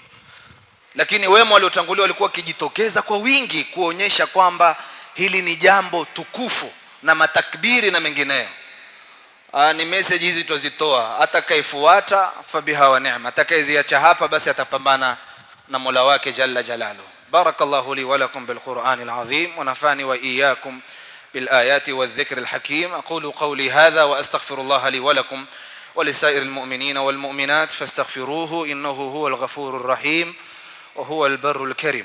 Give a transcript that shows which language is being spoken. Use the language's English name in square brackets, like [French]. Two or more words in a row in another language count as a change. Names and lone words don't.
[Swahili] Lakini wema waliotangulia walikuwa kijitokeza kwa wingi kuonyesha kwamba hili ni jambo tukufu, na matakbiri na mengineyo. ni message hizi tuzitoa, atakayefuata [Arabic] فبها ونعمت, [Swahili] atakayeziacha hapa basi atapambana na Mola wake [Arabic] جل جلاله. بارك الله لي ولكم بالقرآن العظيم ونفعني وإياكم بالآيات والذكر الحكيم. أقول قولي هذا وأستغفر الله لي ولكم ولسائر المؤمنين والمؤمنات فاستغفروه إنه هو الغفور الرحيم وهو البر الكريم.